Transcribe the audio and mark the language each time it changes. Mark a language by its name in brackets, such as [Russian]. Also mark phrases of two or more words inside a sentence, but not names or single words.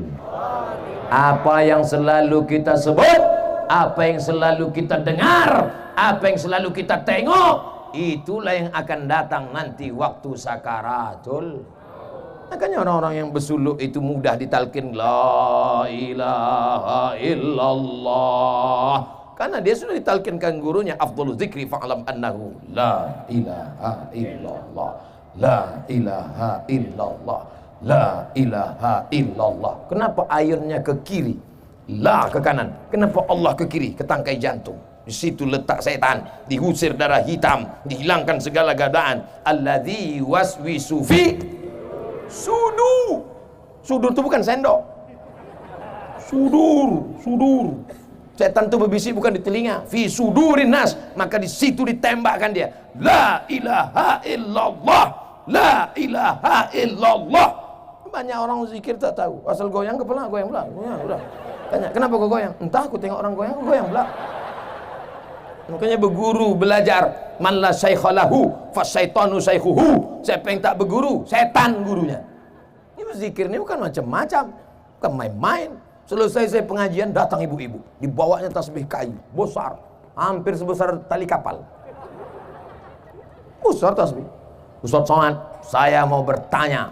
[Indonesian] Apa yang selalu kita sebut, apa yang selalu kita dengar, apa yang selalu kita tengok, itulah yang akan datang nanti waktu sakaratul. Makanya orang-orang yang bersuluk itu mudah ditalkin [Arabic] لا إله إلا الله, [Indonesian] karena dia sudah ditalkinkan gurunya [Arabic] أفضل الذكر فاعلم أنه لا إله إلا الله، لا إله إلا الله، لا إله إلا الله. [Indonesian] Kenapa ayunnya ke kiri, la ke kanan? Kenapa Allah ke kiri, ke tangkai jantung? Di situ letak setan, diusir darah hitam, dihilangkan segala godaan. [Arabic] الذي يوسوس في صدور. [Indonesian] Sudur itu bukan sendok. Sudur. Setan itu berbisik bukan di telinga. [Arabic] في صدور الناس, [Indonesian] maka di situ ditembakkan dia. [Arabic] لا إله إلا الله، لا إله إلا الله. [Indonesian] Banyak orang zikir tak tahu. Asal goyang kepala, goyang pula. Udah. Tanya, kenapa kau goyang? Entah, aku tengok orang goyang, aku goyang pula. Makanya berguru, belajar. [Arabic] من لا شيخ له فالشيطان شيخه. [Indonesian] Siapa yang tak berguru, setan gurunya. Ini berzikir ini bukan macam-macam, bukan main-main. Selesai saya pengajian, datang ibu-ibu, dibawanya tasbih kayu besar, hampir sebesar tali kapal. Besar tasbih. Ustaz Somad, saya mau bertanya.